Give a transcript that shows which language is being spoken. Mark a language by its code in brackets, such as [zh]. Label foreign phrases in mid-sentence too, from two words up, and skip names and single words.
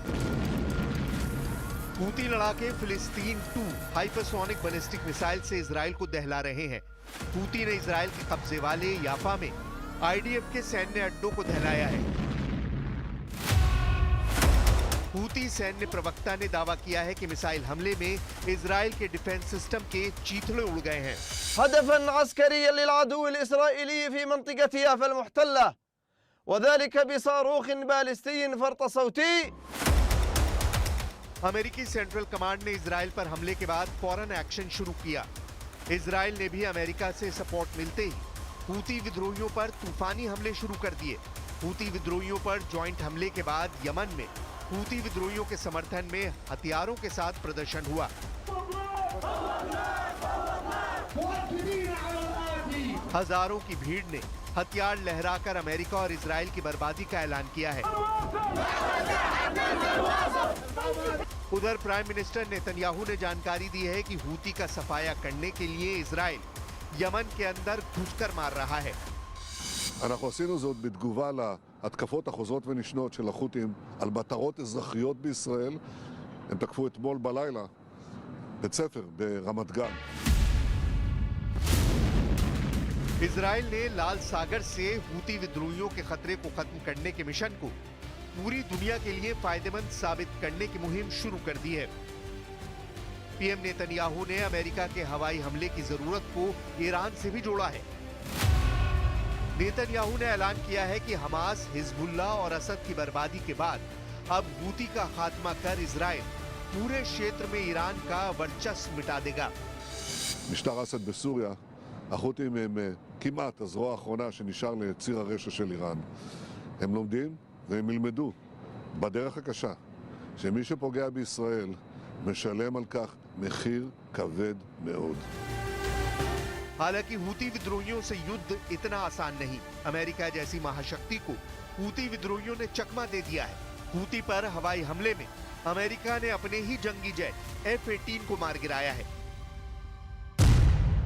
[hi] हूती लड़ाके फिलिस्तीन 2 [en] hypersonic ballistic missile [hi] से इजराइल को दहला रहे हैं। हूती ने इजराइल के कब्जे वाले याफा में आईडीएफ के सैन्य अड्डों को दहलाया है। हूती सैन्य प्रवक्ता ने दावा किया है कि मिसाइल हमले में इजराइल के [en] defense system [hi] के चीथड़े उड़ गए हैं। [ar] هدفا عسكريا للعدو الإسرائيلي في منطقة يافا المحتلة وذلك بصاروخ باليستي فرط صوتي। [hi] अमेरिकी सेंट्रल कमांड ने इजराइल पर हमले के बाद फौरन एक्शन शुरू किया। इजराइल ने भी अमेरिका से सपोर्ट मिलते ही हूती विद्रोहियों पर तूफानी हमले शुरू कर दिए। हूती विद्रोहियों पर जॉइंट हमले के बाद यमन में हूती विद्रोहियों के समर्थन में हथियारों के साथ प्रदर्शन हुआ। हजारों की भीड़ ने हथियार लहराकर अमेरिका और इजराइल की बर्बादी का ऐलान किया है। उधर [en] prime minister [hi] नेतन्याहू ने जानकारी दी है कि हूती का सफाया करने के लिए इजराइल यमन के अंदर घुसकर मार रहा है। [he] אנחנו עשינו זאת בתגובה להתקפות החוזרות ונשנות של החות'ים על מטרות אזרחיות בישראל. הם תקפו אתמול בלילה בית ספר ברמת גן. [hi] इजराइल ने लाल सागर से हूती विद्रोहियों के खतरे को खत्म करने के मिशन को पूरी दुनिया के लिए फायदेमंद साबित करने की मुहिम शुरू कर दी है। पीएम नेतन्याहू ने अमेरिका के हवाई हमले की जरूरत को ईरान से भी जोड़ा है। नेतन्याहू ने ऐलान किया है कि हमास, हिजबुल्लाह और असद की बर्बादी के बाद अब हूती का खात्मा कर इजराइल पूरे क्षेत्र में ईरान का वर्चस्व मिटा देगा। [he] משטר אסד בסוריה, החות'ים הם כמעט הזרוע האחרונה שנשאר לציר הרשע של איראן. הם לומדים והם ילמדו בדרך הקשה שמי שפוגע בישראל משלם על כך מחיר כבד מאוד. [hi] हालांकि हूती विद्रोहियों से युद्ध इतना आसान नहीं। अमेरिका जैसी महाशक्ति को हूती विद्रोहियों ने चकमा दे दिया है। हूती पर हवाई हमले में अमेरिका ने अपने ही जंगी जेट F-18 को मार गिराया है।